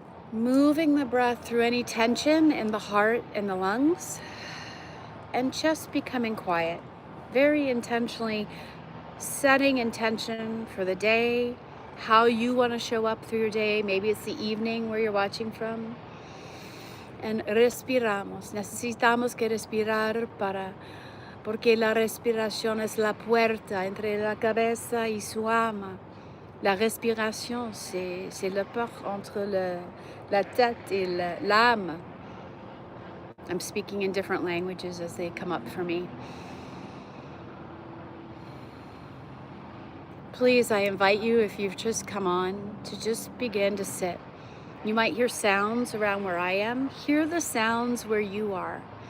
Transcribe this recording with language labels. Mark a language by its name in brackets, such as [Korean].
[English] Moving the breath through any tension in the heart and the lungs, and just becoming quiet. Very intentionally setting intention for the day, how you want to show up through your day. Maybe it's the evening where you're watching from. [Spanish] And respiramos. Necesitamos que respirar porque la respiración es la puerta entre la cabeza y su alma. [French] La respiration, c'est le port entre la tête et l'âme. [English] I'm speaking in different languages as they come up for me. Please, I invite you, if you've just come on, to just begin to sit. You might hear sounds around where I am. Hear the sounds where you are.